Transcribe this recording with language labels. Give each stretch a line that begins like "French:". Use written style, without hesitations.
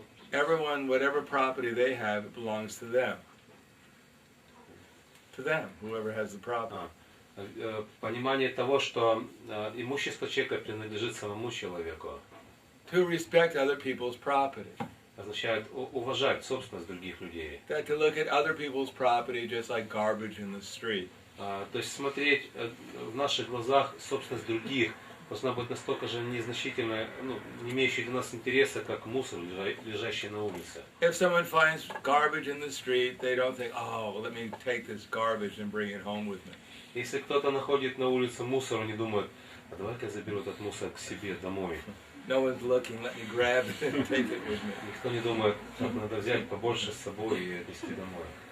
English: Everyone, whatever property they have, it belongs to them. To them, whoever has the property.
Russian: Понимание того, что имущество человека принадлежит самому человеку,
English: To respect other people's property.
Russian: означает уважать собственность других людей.
English: That to look at other people's property just like garbage in the street.
Russian: То есть смотреть в наших глазах собственность других должна быть настолько же незначительная, не имеющая для нас интереса, как мусор, лежащий на улице.
English: If someone finds garbage in the street, they don't think, oh, let me take this garbage and bring it home with me.
Russian: Если кто-то находит на улице мусор, он не думает, а давай-ка я заберу этот мусор к себе домой.
English: No one's looking, let me grab it and take it with me.
Russian: Никто не думает, так надо взять побольше с собой и отнести домой.